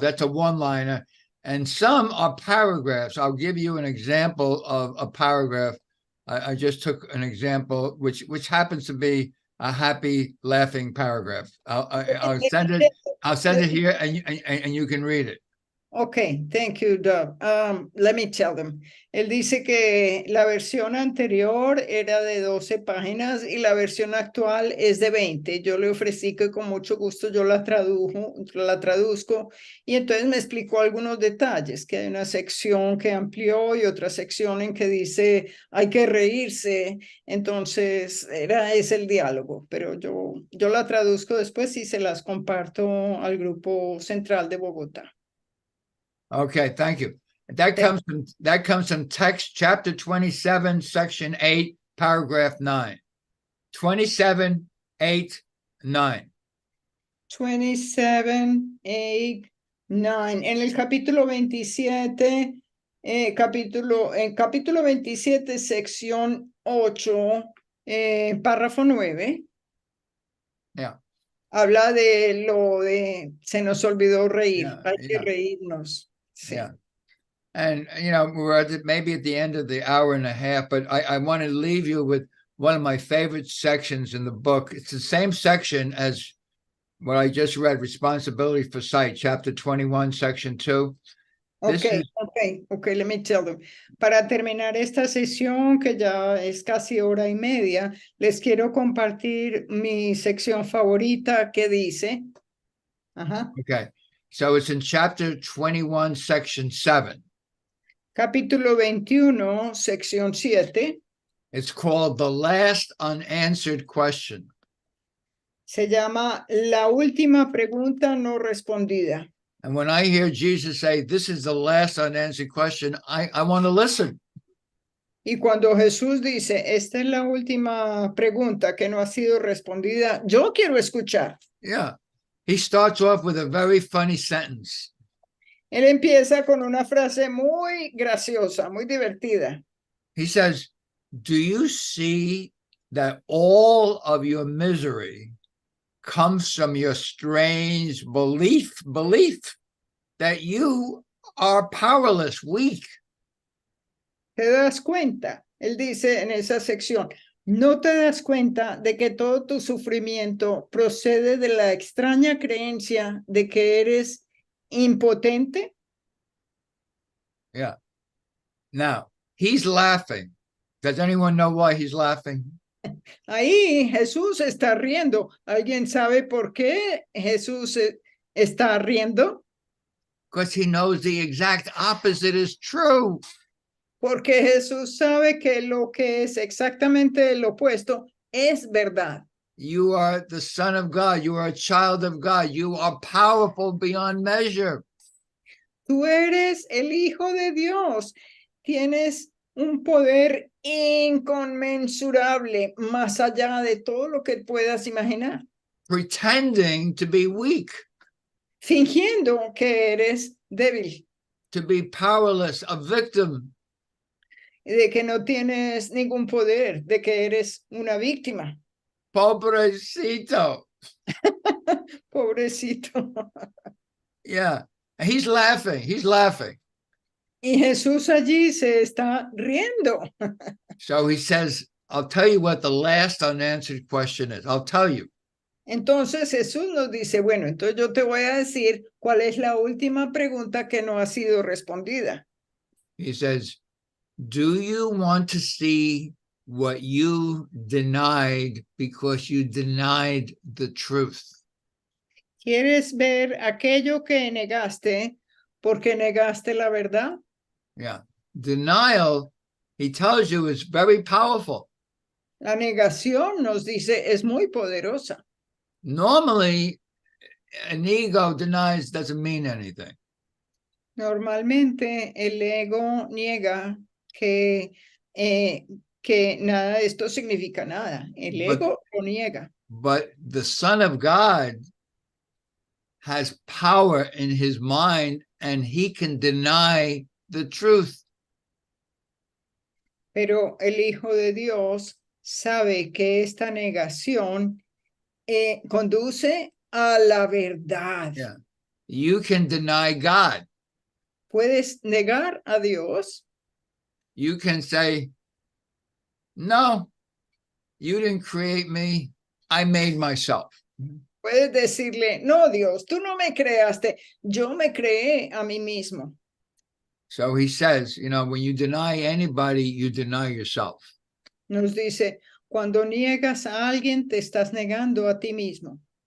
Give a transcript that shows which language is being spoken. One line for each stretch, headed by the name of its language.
English: That's a one-liner. And some are paragraphs. I'll give you an example of a paragraph. I just took an example, which happens to be a happy, laughing paragraph. I'll send it. I'll send it here, and you can read it. Okay, thank you, Doug. Let me tell them.
Spanish: Él dice que la versión anterior era de 12 páginas y la versión actual es de 20. Yo le ofrecí que con mucho gusto yo la traduzco y entonces me explicó algunos detalles, que hay una sección que amplió y otra sección en que dice hay que reírse. Entonces es el diálogo, pero yo la traduzco después y se las comparto al grupo central de Bogotá.
English: Okay, thank you. That comes from text chapter 27, section 8, paragraph 9. 27, 8, 9. 27, 8, 9.
Spanish: En el capítulo 27, capítulo 27, sección 8, párrafo 9.
English: Yeah.
Spanish: Habla de lo de se nos olvidó reír.
English: Yeah,
Spanish: Hay que reírnos. Sí.
English: Yeah. And, you know, we're maybe at the end of the hour and a half, but I want to leave you with one of my favorite sections in the book. It's the same section as what I just read, Responsibility for Sight, chapter 21, section 2. Okay, let me tell them.
Spanish: Para terminar esta sesión, que ya es casi hora y media, les quiero compartir mi sección favorita que dice.
English: Okay, so it's in chapter 21, section 7.
Spanish: Capítulo 21, sección 7.
English: It's called The Last Unanswered Question.
Spanish: Se llama La Última Pregunta No Respondida.
English: And when I hear Jesus say, this is the last unanswered question, I want to listen.
Spanish: Y cuando Jesús dice, esta es la última pregunta que no ha sido respondida, yo quiero escuchar.
English: Yeah. He starts off with a very funny sentence.
Spanish: Él empieza con una frase muy graciosa, muy divertida.
English: He says, do you see that all of your misery comes from your strange belief that you are powerless, weak?
Spanish: ¿Te das cuenta? Él dice en esa sección, ¿no te das cuenta de que todo tu sufrimiento procede de la extraña creencia de que eres impotente?
English: Yeah. Now, he's laughing. Does anyone know why he's laughing?
Spanish: Ahí Jesús está riendo. ¿Alguien sabe por qué Jesús está riendo?
English: Because he knows the exact opposite is true.
Spanish: Porque Jesús sabe que lo que es exactamente el opuesto es verdad.
English: You are the Son of God. You are a child of God. You are powerful beyond measure.
Spanish: Tú eres el Hijo de Dios. Tienes un poder inconmensurable, más allá de todo lo que puedas imaginar.
English: Pretending to be weak.
Spanish: Fingiendo que eres débil.
English: To be powerless, a victim.
Spanish: De que no tienes ningún poder, de que eres una víctima. Pobrecito. Pobrecito.
English: Yeah, he's laughing. He's laughing.
Spanish: Y Jesús allí se está riendo.
English: So he says, I'll tell you what the last unanswered question is. I'll tell you.
Spanish: Entonces Jesús nos dice, bueno, entonces yo te voy a decir cuál es la última pregunta que no ha sido respondida.
English: He says, do you want to see what you denied because you denied the truth?
Spanish: ¿Quieres ver aquello que negaste porque negaste la verdad?
English: Yeah. Denial, he tells you, is very powerful.
Spanish: La negación, nos dice, es muy poderosa.
English: Normally, an ego denies doesn't mean anything.
Spanish: Normalmente el ego niega que nada de esto significa nada. El ego lo niega.
English: But the Son of God has power in his mind and he can deny the truth.
Spanish: Pero el Hijo de Dios sabe que esta negación conduce a la verdad.
English: Yeah. You can deny God.
Spanish: Puedes negar a Dios.
English: You can say, no, you didn't create me. I made myself.
Spanish: Puedes decirle, no, Dios, tú no me creaste. Yo me creé a mí mismo.
English: So he says, you know, when you deny anybody, you deny yourself.
Spanish: Nos dice, cuando niegas a alguien, te estás negando a ti mismo.